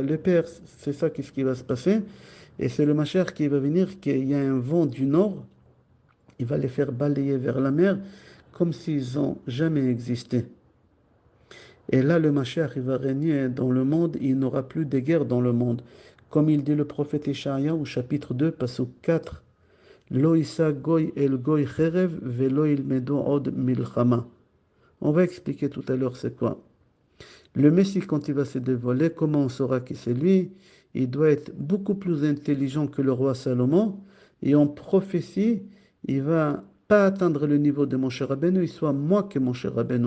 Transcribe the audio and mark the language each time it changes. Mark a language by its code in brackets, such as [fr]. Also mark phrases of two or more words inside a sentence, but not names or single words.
[fr] Le Perse, c'est ça qu'est-ce qui va se passer. Et c'est le Machar qui va venir, qu'il y a un vent du nord, il va les faire balayer vers la mer, comme s'ils n'ont jamais existé. Et là, le Mashiach, il va régner dans le monde, il n'aura plus de guerre dans le monde. Comme il dit le prophète Ishaïa au chapitre 2, passage 4, [he] לא ישא גוי אל גוי חרב ולא ילמדו עוד מלחמה. [fr] On va expliquer tout à l'heure c'est quoi. Le Messie, quand il va se dévoiler, comment on saura que c'est lui? Il doit être beaucoup plus intelligent que le roi Salomon. Et en prophétie, il va pas atteindre le niveau de mon cher Rabbeinu, il soit moins que mon cher Rabbeinu.